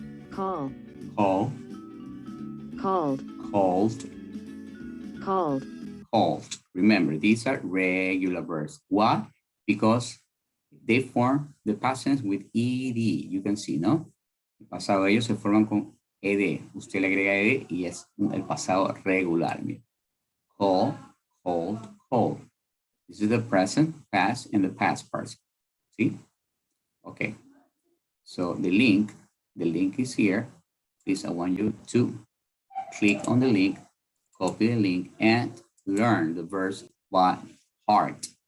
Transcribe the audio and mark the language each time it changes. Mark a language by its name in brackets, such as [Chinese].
[English] Call. Call, Called. called, Called. called. Remember, these are regular verbs. Why? Because they form the past tense with ed. You can see, ¿no? [Spanish] El pasado de ellos se forman con ed. Usted le agrega ed y es el pasado regular. [English] Mira. Call, called, called. This is the present, past, and the past participle. See? Okay. So the link is here. Please, I want you to click on the link, copy the link, and learn the verbs by heart.